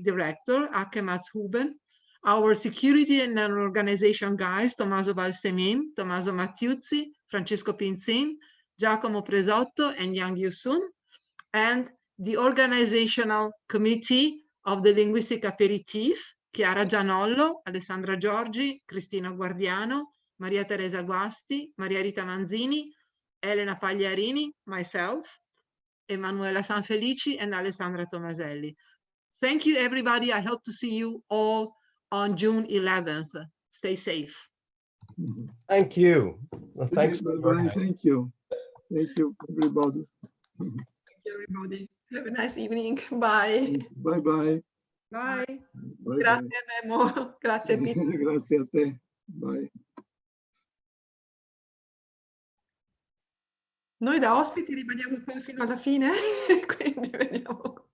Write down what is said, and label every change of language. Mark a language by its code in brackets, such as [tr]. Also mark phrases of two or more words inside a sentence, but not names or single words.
[en] director, Ake Matshuben, our security and organization guys, Tommaso Balsemin, Tommaso Mattiuzzi, Francesco Pinzin, Giacomo Presotto, and Yang Yusun, and the organizational committee of the Linguistic Aperitif, Chiara Gianollo, Alessandra Giorgi, Cristina Guardiano, Maria Teresa Guasti, Maria Rita Manzini, Elena Pagliarini, myself, Emanuela Sanfelici, and Alessandra Tomaselli. Thank you, everybody. I hope to see you all on June 11th. Stay safe. Thank you. Well, thanks. Thank you. Thank you, everybody. Thank you, everybody. Have a nice evening. Bye. Bye-bye. Bye. [it] Grazie, Memo. Grazie, Peter. Grazie a te. Bye. Noi da ospiti rimaniamo qua fino alla fine, quindi vediamo.